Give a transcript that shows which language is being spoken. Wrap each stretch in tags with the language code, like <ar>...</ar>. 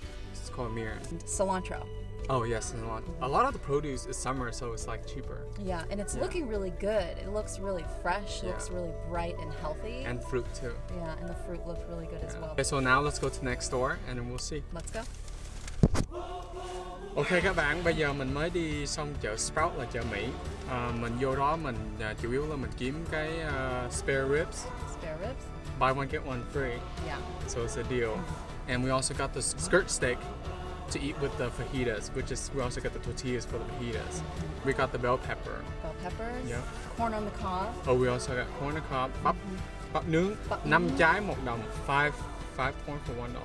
<en>It's called mirin. Cilantro. Oh yes, and a lot of the produce is summer, so it's like cheaper. Yeah, and it's Yeah. looking really good. It looks really fresh. It looks Yeah. really bright and healthy. And fruit too. Yeah, and the fruit looked really good as Yeah. well. Okay, so now let's go to the next store and then we'll see. Let's go.</en> <vi>Ok các bạn, bây giờ mình mới đi xong chợ Sprout là chợ Mỹ. Mình vô đó mình chủ yếu là mình kiếm cái spare ribs,</vi> <en>Spare ribs. buy one get one free, Yeah. so it's a deal. And we also got the skirt steak to eat with the fajitas, we also got the tortillas for the fajitas. We got the bell pepper. Bell peppers. Yeah. Corn on the cob. Oh, we also got corn on the cob,</en> <vi>bắp nướng, Bắp 5 nướng. trái 1 đồng,</vi> <en>5 point for $1.</en>